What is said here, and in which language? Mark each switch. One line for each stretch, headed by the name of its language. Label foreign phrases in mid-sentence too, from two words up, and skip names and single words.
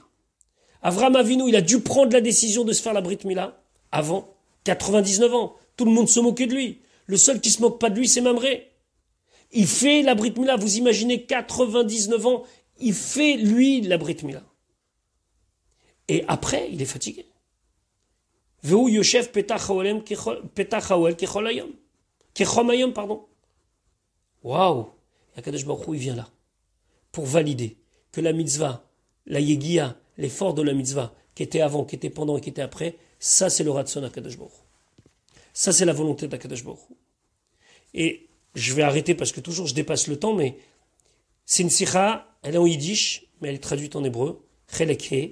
French: Avraham Avinu, il a dû prendre la décision de se faire la
Hebrew: ברית מילה
French: avant 99 ans. Tout le monde se moquait de lui. Le seul qui se moque pas de lui, c'est Mamré. Il fait la
Hebrew: ברית מילה.
French: Vous imaginez 99 ans, il fait lui la
Hebrew: ברית מילה.
French: Et après, il est fatigué.
Hebrew: והוא יושב פתח האהל כחום היום. כחום היום,
French: pardon. Waouh! Et Akadosh Baruch Hu, il vient là, pour valider que la mitzvah, la yegia, l'effort de la mitzvah, qui était avant, qui était pendant et qui était après, ça c'est le ratson Akadosh Baruch Hu. Ça c'est la volonté d'Akadosh Baruch Hu. Et je vais arrêter parce que toujours je dépasse le temps, mais c'est une sikha, elle est en yiddish, mais elle est traduite en hébreu,
Hebrew: חלק ה.